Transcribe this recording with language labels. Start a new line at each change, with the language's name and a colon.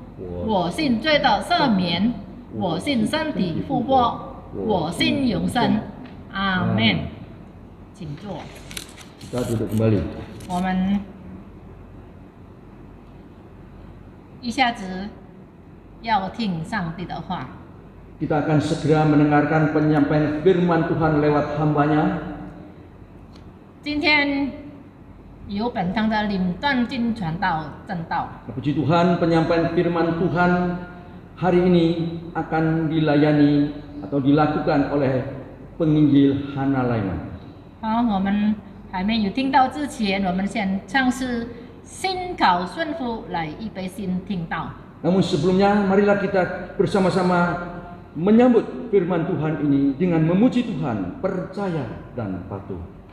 Chinese: 我信罪的赦免，我信身体复活，我信永生。阿门。请坐。
Indonesian: Kita duduk kembali.
Chinese: 我们一下子要听上帝的话。
Indonesian: Kita akan segera mendengarkan penyampaian firman Tuhan lewat hambanya.
Chinese: 今天由本堂的领段经传道正道。
Indonesian: Puji Tuhan, penyampaian firman Tuhan hari ini akan dilayani atau dilakukan oleh penginjil Hana Laiman.
Chinese: 好，我们还没有听到之前，我们先唱诗心考顺服，来预备心听到。
Indonesian: Namun sebelumnya, marilah kita bersama-sama menyambut firman Tuhan ini dengan memuji Tuhan, percaya dan patuh.